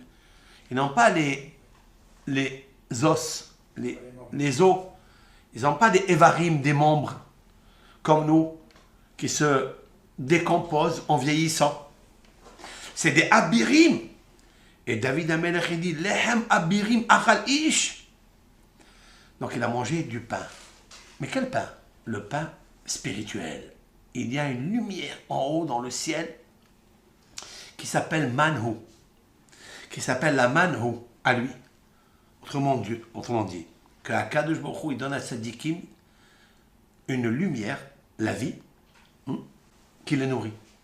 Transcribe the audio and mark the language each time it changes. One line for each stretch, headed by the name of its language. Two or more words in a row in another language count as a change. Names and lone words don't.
French: Ils n'ont pas les os, les os. Ils n'ont pas des evarim, des membres, comme nous, qui se décomposent en vieillissant. C'est des abirim. Et David Amelech dit
Hebrew: לחם אבירים אכל איש.
French: Donc il a mangé du pain. Mais quel pain? Le pain spirituel. Il y a une lumière en haut dans le ciel qui s'appelle Manhu. Qui s'appelle la Manhu à lui. Autrement dit, que
Hebrew: הקדוש ברוך הוא,
French: il donne à Tzadikim une lumière, la vie, qui les nourrit.